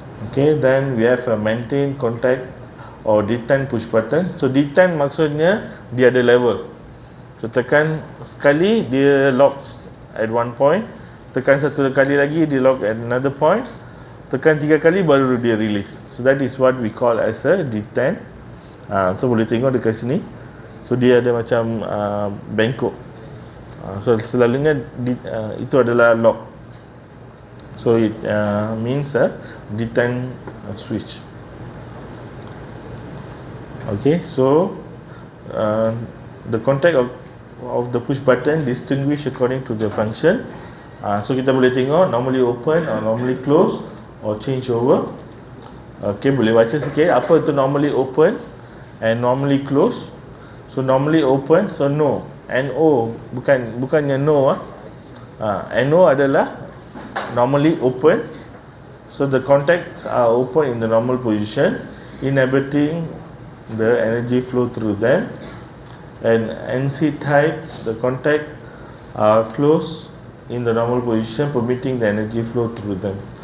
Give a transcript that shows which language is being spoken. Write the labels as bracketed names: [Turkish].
[English] Okay, then we have a maintain contact or detent push button. [Malay] So detent maksudnya dia ada level. So tekan sekali dia [English] locks at one point, [Malay] tekan satu kali lagi dia [English] lock at another point, [Malay] tekan 3 kali baru dia release. [English] So that is what we call as a detent. [Malay] So boleh tengok dekat sini. So dia ada macam bengkok. So selalunya itu adalah lock. [English] So it means a detent switch. Okay, so the contact of the push button distinguish according to the function. [Malay] So kita boleh tengok [English] normally open or normally close or change over. [Malay] Okay, boleh baca sikit apa itu [English] normally open and normally close. So normally open, so no, NO bukannya no. NO adalah normally open. So the contacts are open in the normal position, inhibiting the energy flow through them. And NC type, the contact are closed in the normal position, permitting the energy flow through them.